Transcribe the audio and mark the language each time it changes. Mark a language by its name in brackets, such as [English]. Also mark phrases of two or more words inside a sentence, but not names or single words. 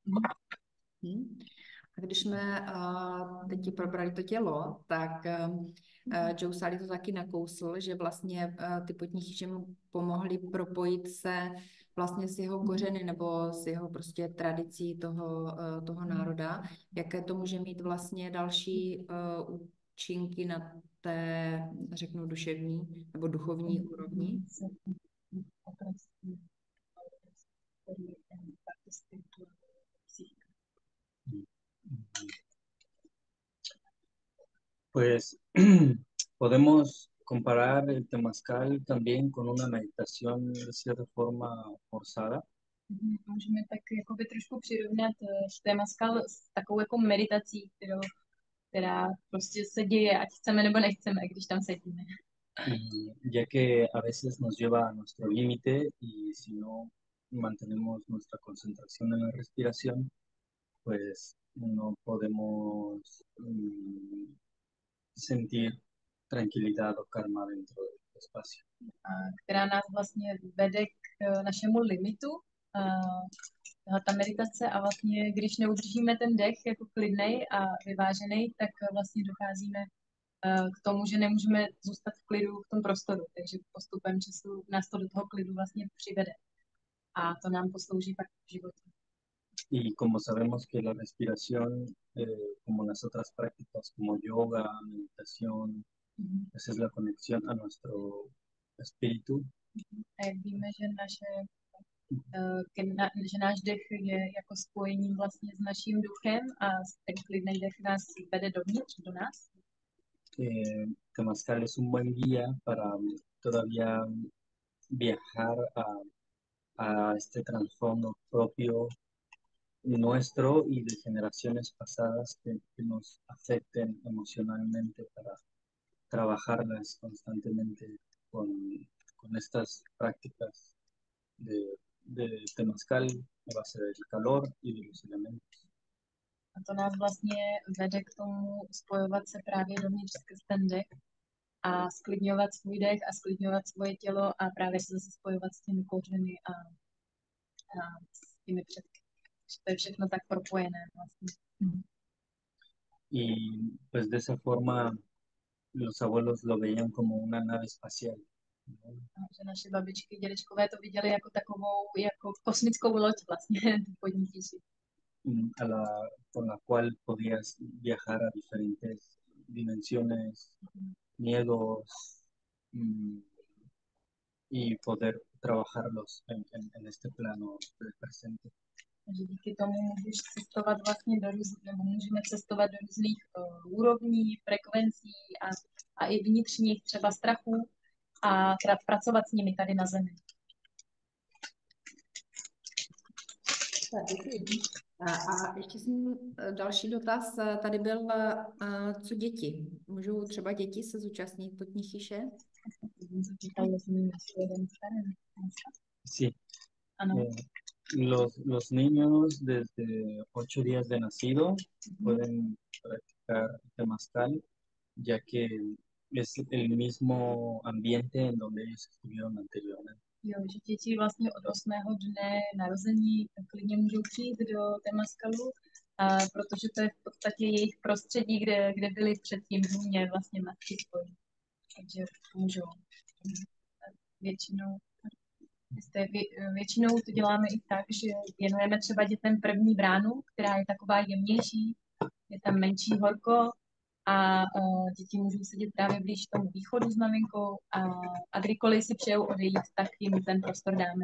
[Czech] A když jsme teď probrali to tělo, tak Joe Sálí to taky nakousl, že vlastně ty potní chýše mu pomohly propojit se vlastně s jeho kořeny nebo s jeho prostě tradicí toho národa. Jaké to může mít vlastně další účinky na té, řeknu, duševní nebo duchovní úrovni? [Spanish] Pues podemos comparar el temazcal también con una meditación de cierta forma forzada. [Czech] Můžeme tak jakoby trošku přirovnat temazcal s takovou jako meditací, která prostě se děje, ať chceme nebo nechceme, když tam sedíme. [Spanish] Ya que a veces nos lleva a nuestro límite y si no mantenemos nuestra concentración en la respiración, pues no podemos sentir tranquilidad o calma dentro del espacio. [Czech] Která nás vlastně vede k našemu limitu, ta meditace a vlastně, když neudržíme ten dech jako klidnej a vyvážený, tak vlastně docházíme k tomu, že nemůžeme zůstat v klidu v tom prostoru, takže postupem času nás to do toho klidu vlastně přivede a to nám poslouží pak v životě. [Spanish] Y como sabemos que la respiración, como las otras prácticas como yoga, meditación, esa es la conexión a nuestro espíritu. [Czech] A jak víme, že naše že náš dech je jako spojením vlastně s naším duchem a ten klidný dech nás vede dovnitř, do nás. [Spanish] Temazcal es un buen guía para todavía viajar a este trasfondo propio nuestro y de generaciones pasadas que nos afecten emocionalmente para trabajarlas constantemente con estas prácticas de temazcal a base del calor y de los elementos. [Czech] A to nás vlastně vede k tomu spojovat se právě dovnitř skrz ten dech a sklidňovat svůj dech a sklidňovat svoje tělo a právě se zase spojovat s těmi kořeny a s těmi předky. To je všechno tak propojené vlastně. [Spanish] Y pues de esa forma los abuelos lo veían como una nave espacial, ¿no? [Czech] Že naše babičky, dědečkové to viděli jako takovou jako kosmickou loď vlastně, tu spodní tíši. [Spanish] Con la cual podías viajar a diferentes dimensiones, miedos, y poder trabajarlos en este plano del presente. [Czech] Takže díky tomu můžeš cestovat vlastně nebo můžeme cestovat do různých úrovní, frekvencí a i vnitřních třeba strachů a pracovat s nimi tady na Zemi. A ještě jsem další dotaz, tady byl, co děti? Můžou třeba děti se zúčastnit potní chyše? [Spanish] Sí. [Czech] Ano. [Spanish] Los niños desde 8 días de nacido pueden practicar temazcal, ya que es el mismo ambiente en donde ellos estuvieron anteriormente. [Czech] Jo, že děti vlastně od 8. dne narození klidně můžou přijít do temazkalu, protože to je v podstatě jejich prostředí, kde byli předtím v Hůně vlastně matky svojí. Takže můžou. Většinou to děláme i tak, že věnujeme třeba dětem první bránu, která je taková jemnější, je tam menší horko a děti můžou sedět právě blíž tomu východu s maminkou a kdykoliv si přejou odejít, tak jim ten prostor dáme.